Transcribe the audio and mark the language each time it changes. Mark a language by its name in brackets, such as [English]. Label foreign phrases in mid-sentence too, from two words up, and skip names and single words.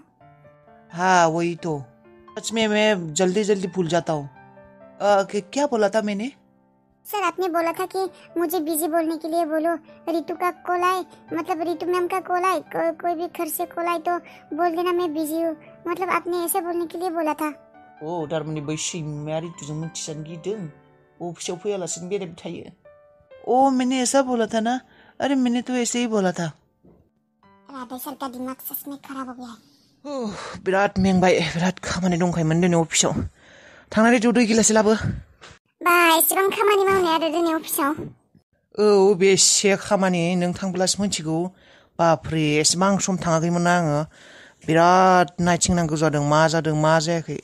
[Hindi] हाँ वही तो, सच में मैं जल्दी भूल जाता हूँ। क्या बोला था मैंने? सर आपने बोला था कि मुझे बिजी बोलने के लिए बोलो। रितु का कॉल आए, मतलब रितु मैम का कॉल आए, कोई भी घर से कॉल आए तो बोल देना मैं बिजी हूँ। मतलब आपने ऐसे बोलने के लिए बोला था। [Bodo] तारमाने बै सैमाया रितुजों मिथिजानो गिदों, अफिसाव फैयालासिनो बेरायबाय थायो। [Hindi] मैंने ऐसा बोला था ना। अरे मैंने तो ऐसे ही बोला था। राधे सर का दिमाग सच में खराब हो गया है। [Bodo] बिराद मेंबाय, बिराद खामानि दंखायोमोन दिनै अफिसाव। थांनानै ज' दै गिलाससे लाबो। एसेबां खामानि मावनाय आरो दिनै अफिसाव। बेसे खामानि नों थांब्लासो मोनथिगौ। बापरे एसेबां सम थाङाखैमोन ना आङो। बिराद नायथिंनांगौ जादों, मा जादों मा जायाखै।